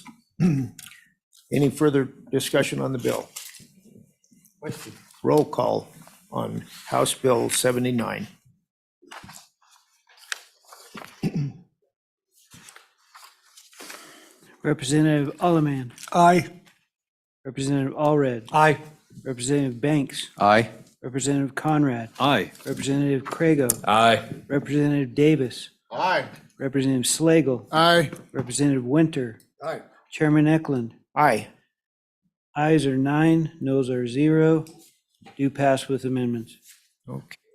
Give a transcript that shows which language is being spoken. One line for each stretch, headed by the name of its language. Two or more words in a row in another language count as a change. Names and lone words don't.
English: Any further discussion on the bill? Roll call on House Bill 79. Representative Alleman. Aye. Representative Allred. Aye. Representative Banks. Aye. Representative Conrad, Aye. Representative Crago, Aye. Representative Davis, Aye. Representative Slagle, Aye. Representative Winter, Aye. Chairman Eklund. Aye. Ayes are 9, noes are 0. Do pass with amendments. Okay.